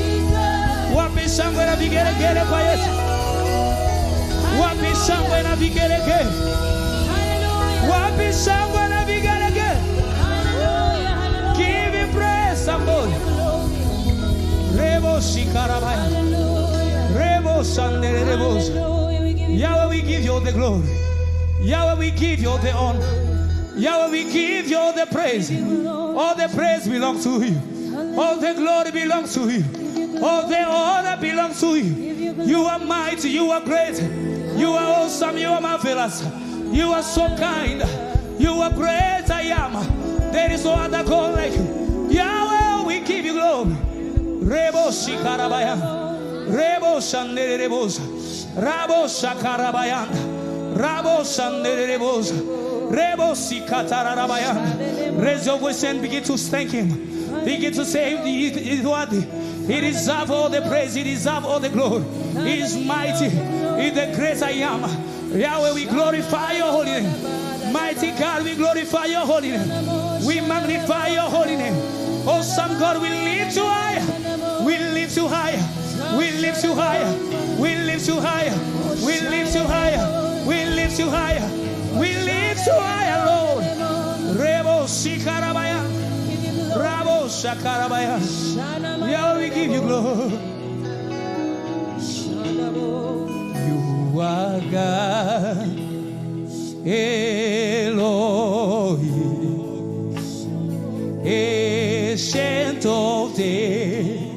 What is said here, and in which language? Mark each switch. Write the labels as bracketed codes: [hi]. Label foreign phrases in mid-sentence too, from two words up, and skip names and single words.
[sw] Wapi shangwe na vigelegele kwa Yesu. Wapi shangwe na vigelegele. Wapi shangwe na vigelegele. [en] Give him praise, somebody. Rebo shikarabaya. Rebo shandere rebo. Yahweh, we give you the glory. Yahweh, we give you the honor. Yahweh, we give you all the praise. All the praise belongs to you. All the glory belongs to you. All the honor belongs to you. You are mighty. You are great. You are awesome. You are marvelous. You are so kind. You are great. I am. There is no other God like you. Yahweh, we give you glory. Rebo shikarabaya. Rebo shandere rebosa. Rabo shakarabaya. Rabo shandere rebosa. Raise your voice and begin to thank him. Begin to say he is worthy. He deserves all the praise. He deserves all the glory. He is mighty. He is the great I am. Yahweh, we glorify your holy name. Mighty God, we glorify your holy name. We magnify your holy name. Awesome God, we lift you higher. We lift you higher. We lift you higher. We lift you higher. We lift you higher. We lift you higher. We lift you higher, Lord. Rebo shikarabaya. Rabo shakarabaya. Yeah, we give you glory. You are God, Elohim, ancient of days.